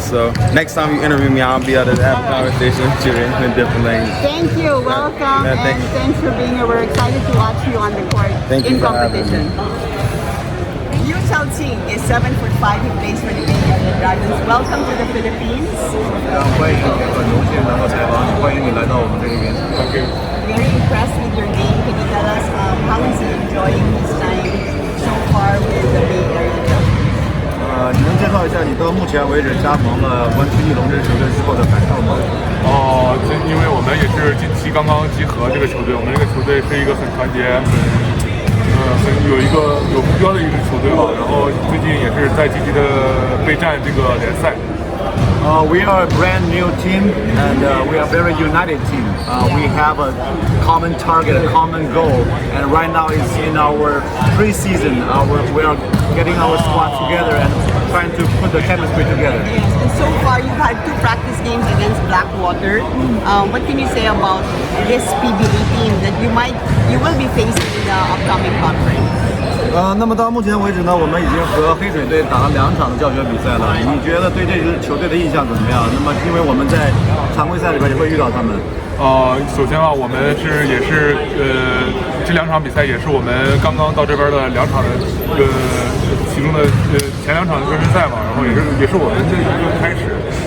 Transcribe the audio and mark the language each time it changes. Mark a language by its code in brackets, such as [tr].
[en] So, next time you interview me, I'll be able to have a conversation with you in different languages. Thank you. Welcome. Yeah, and thanks for being here. We're excited to watch you on the court in competition. Liu Chuanxing is 7'5". He plays for the Bay Area Dragons. Welcome to the Philippines. [zh] 欢迎，很荣幸能够采访你，欢迎你来到我们这里边。 [en] Very impressed with your game. Can you tell us how is he enjoying his time so far with the Bay Area Dragons? [zh] 你能介绍一下你到目前为止加盟了湾区翼龙这支球队之后的感受吗？因为我们也是近期刚刚集合这个球队，我们这个球队是一个很团结、很有目标的一支球队吧。然后最近也是在积极的备战这个联赛。 [en] We are a brand new team and we are a very united team. We have a common target, a common goal, and right now it's in our pre-season. We are getting our squad together and trying to put the chemistry together. Yes, and so far you've had 2 practice games against Blackwater. What can you say about this PBA team that you will be facing in the upcoming conference? [zh] 那么到目前为止呢，我们已经和黑水队打了2场的教学比赛了。你觉得对这支球队的印象怎么样？那么因为我们在常规赛里边也会遇到他们。首先啊，我们也是这2场比赛也是我们刚刚到这边的2场的其中的前2场的热身赛嘛，然后也是我们的一个开始。